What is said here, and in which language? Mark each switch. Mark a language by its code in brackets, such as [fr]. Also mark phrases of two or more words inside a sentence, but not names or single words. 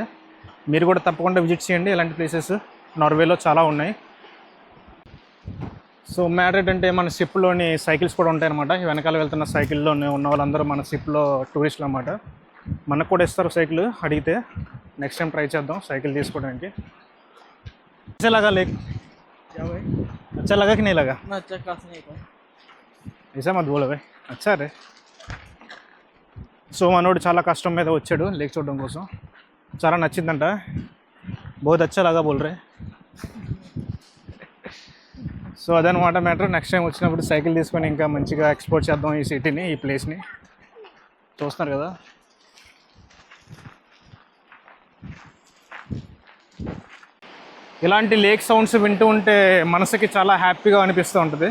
[te] మీరు కూడా తప్పకుండా విజిట్ చేయండి. ఇలాంటి ప్లేసెస్ నార్వేలో చాలా ఉన్నాయి. సో మ్యాడ్రిడ్ అంటే మన షిప్లోని సైకిల్స్ కూడా ఉంటాయి అన్నమాట. వెనకాల వెళ్తున్న సైకిల్లోనే ఉన్న వాళ్ళందరూ మన షిప్లో టూరిస్టులు అన్నమాట. మనకు కూడా ఇస్తారు సైకిల్ అడిగితే. [en] next time try [te] చేద్దాం సైకిల్ తీసుకోవడానికి. [hi] अच्छा लगा लेक? क्या भाई? अच्छा लगा कि नहीं लगा? ना अच्छा खास नहीं था. ऐसा मत बोलो भाई, अच्छा रे. [te] సో మనోడు చాలా కష్టం మీద వచ్చాడు లేక్ చూడడం కోసం. చాలా నచ్చిందంట. [hi] बहुत अच्छा लगा बोल रे. [te] సో అదనమాట మ్యాటర్. [en] next time [te] వచ్చినప్పుడు సైకిల్ తీసుకొని ఇంకా మంచిగా ఎక్స్ప్లోర్ చేద్దాం ఈ సిటీని, ఈ ప్లేస్ని. చూస్తున్నారు కదా. ఇలాంటి [en] lake sounds [te] వింటూ ఉంటే మనసుకి చాలా హ్యాపీగా అనిపిస్తూ ఉంటుంది.